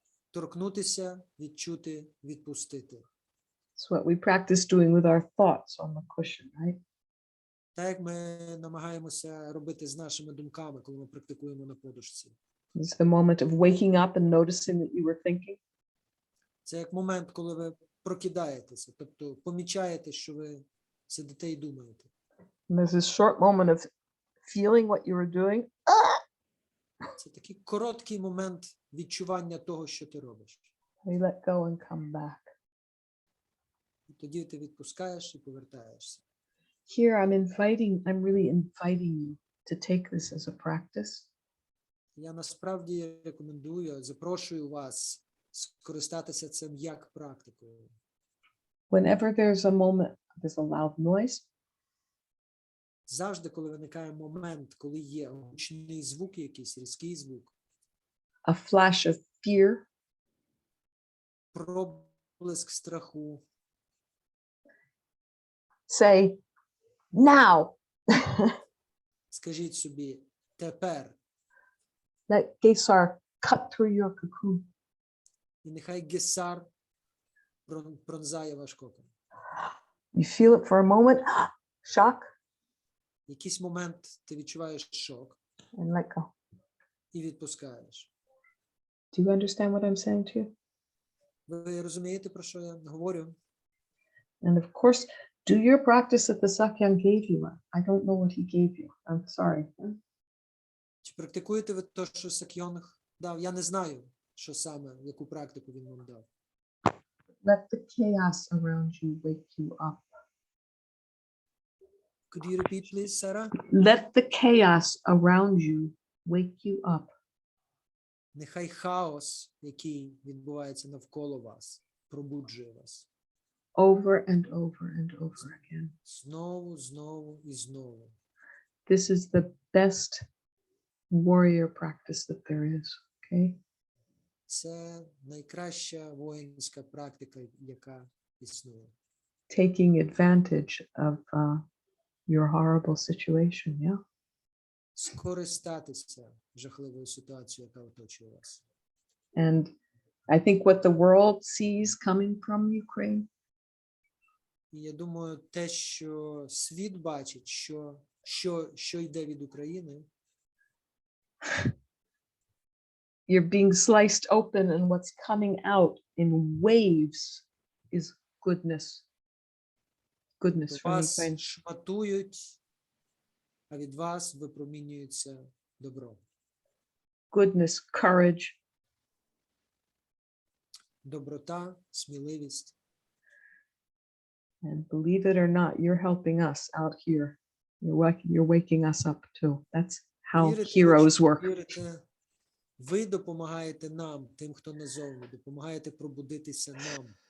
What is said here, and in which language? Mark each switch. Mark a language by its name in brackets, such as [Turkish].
[Ukrainian] Торкнутися, відчути, відпустити. [English] It's what we practice doing with our thoughts on the cushion, right? [Ukrainian] Так як ми намагаємося робити з нашими думками, коли ми практикуємо на подушці. [English] It's the moment of waking up and noticing that you were thinking. [Ukrainian] Це як момент, коли ви прокидаєтеся, тобто помічаєте, що ви сидите і думаєте. [English] And there's this short moment of feeling what you were doing. [Ukrainian] Це такий короткий момент відчування того, що ти робиш. [English] We let go and come back. [Ukrainian] І тоді ти відпускаєш і повертаєшся. [English] Here I'm really inviting you to take this as a practice. [Ukrainian] Я насправді рекомендую, запрошую вас скористатися цим як практикою. [English] Whenever there's a moment, there's a loud noise, [Ukrainian] Завжди, коли виникає момент, коли є гучний звук, якийсь різкий звук, [English] a flash of fear, [Ukrainian] проблиск страху, [English] say, now. [Ukrainian] скажіть собі «тепер», [English] Let Gесар cut through your cocoon. [Ukrainian] і нехай Гесар пронзає ваш кокон. [English] You feel it for a moment, shock, [Ukrainian] В якийсь момент ти відчуваєш шок [English] and let go. [Ukrainian] і відпускаєш. [English] Do you understand what I'm saying to you? [Ukrainian] Ви розумієте, про що я говорю? [English] And of course, do your practice that the Sakyam gave you. I don't know what he gave you. I'm sorry. [Ukrainian] Чи практикуєте ви те, що Сакйонг дав? Я не знаю, що саме, яку практику він вам дав. [English] Let the chaos around you wake you up. Could you repeat, please, Sarah? Let the chaos around you wake you up. [Ukrainian] Нехай хаос, який відбувається навколо вас, пробуджує вас. [English] Over and over and over again. [Ukrainian] Знову, знову і знову. [English] This is the best warrior practice that there is, okay? [Ukrainian] Це найкраща воїнська практика, яка існує. [English] Taking advantage of your horrible situation, yeah? [Ukrainian] Скористатися жахливою ситуацією, яка оточує вас. [English] And I think what the world sees coming from Ukraine [Ukrainian] І я думаю, те, що світ бачить, що йде від України, [English] you're being sliced open and what's coming out in waves is goodness. Goodness from [Ukrainian] Вас [English] within. [Ukrainian] шматують, а від вас випромінюється добро. [English] Goodness, courage, [Ukrainian] Доброта, сміливість. [English] and believe it or not, you're helping us out here. You're waking us up too. That's how [Ukrainian] Вірите, [English] heroes [Ukrainian] якщо [English] work. [Ukrainian] вірите, ви допомагаєте нам, тим, хто назовні, допомагаєте пробудитися нам.